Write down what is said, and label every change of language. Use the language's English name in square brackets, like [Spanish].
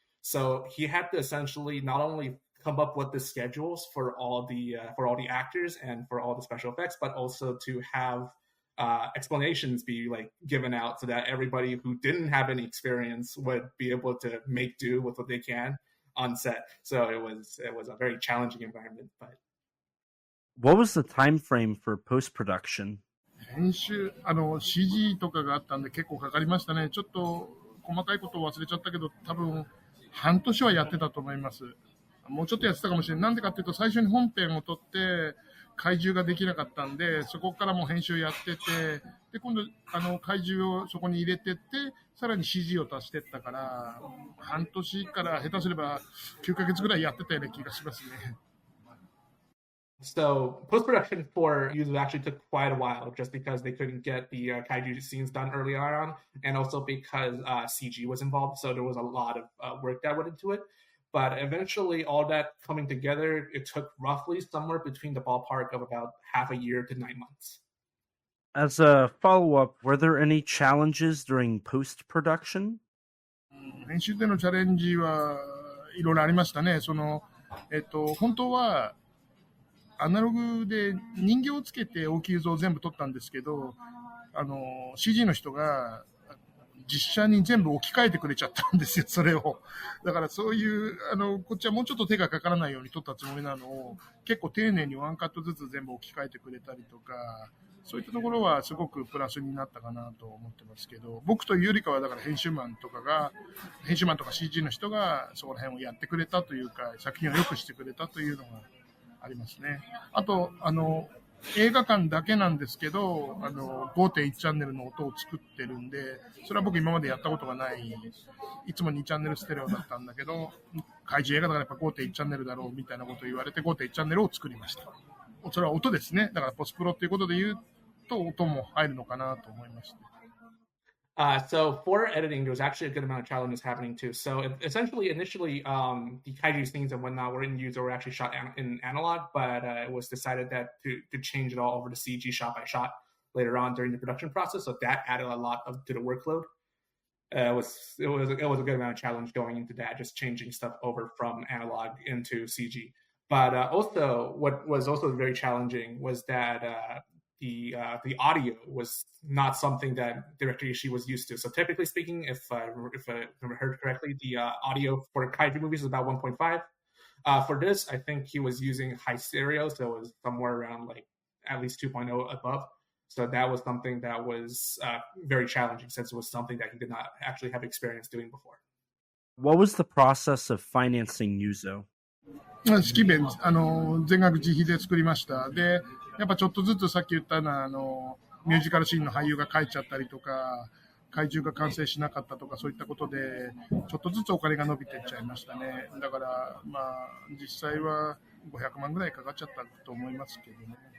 [English] So he had to essentially not only come up with the schedules for all the actors and for all the special effects, but also to have explanations be like given out so that everybody who didn't have any experience would be able to make do with what they can on set. So it was a very challenging environment. But what was the time frame for post-production? [Japanese] 編集CG とかがあったんで結構かかりましたね。ちょっと細かいことを忘れちゃったけど、多分半年はやってたと思います。もうちょっとやってたかもしれない。なんでかっていうと、最初に本編を撮って怪獣ができなかったんで、そこからもう編集やってて、で今度怪獣をそこに入れてって、さらに CG を足してったから、半年から下手すれば9ヶ月ぐらいやってたような気がしますね。 [English] So post-production for Yuzo actually took quite a while, just because they couldn't get the kaiju scenes done early on, and also because CG was involved. So there was a lot of work that went into it. But eventually, all that coming together, it took roughly somewhere between the ballpark of about half a year to 9 months. As a follow-up, were there any challenges during post-production? [Japanese] 編集でのチャレンジはいろいろありましたね。本当はアナログで人形をつけて大きい映像を全部撮ったんですけど、CG の人が実写に全部置き換えてくれちゃったんですよ、それを。だからそういうこっちはもうちょっと手がかからないように撮ったつもりなのを結構丁寧にワンカットずつ全部置き換えてくれたりとか、そういったところはすごくプラスになったかなと思ってますけど、僕というよりかはだから編集マンとか CG の人がそこら辺をやってくれたというか、作品を良くしてくれたというのがありますね。あと映画館だけなんですけど、5.1 チャンネルの音を作ってるんで、それは僕今までやったことがない、いつも2チャンネルステレオだったんだけど、怪獣映画だからやっぱ 5.1 チャンネルだろうみたいなことを言われて 5.1 チャンネルを作りました。それは音ですね。だからポスプロっていうことで言うと音も入るのかなと思いました。 [English] So for editing, there was actually a good amount of challenges happening too. So essentially, initially, the kaiju scenes and whatnot were in Yuzo were actually shot in analog, but it was decided that to change it all over to CG shot by shot later on during the production process. So that added a lot to the workload. it was a good amount of challenge going into that, just changing stuff over from analog into CG. But also, what was also very challenging was that the audio was not something that Director Ishii was used to. So typically speaking, if I heard correctly, the audio for kaiju movies is about 1.5. For this, I think he was using high stereo, so it was somewhere around like at least 2.0 above. So that was something that was very challenging, since it was something that he did not actually have experience doing before. What was the process of financing Yuzo? [Japanese] 式弁、全額自費で作りました。で、やっぱちょっとずつさっき言ったような、ミュージカルシーンの俳優が帰っちゃったりとか、怪獣が完成しなかったとか、そういったことで、ちょっとずつお金が伸びていっちゃいましたね。だから、まあ、実際は500万ぐらいかかっちゃったと思いますけどね。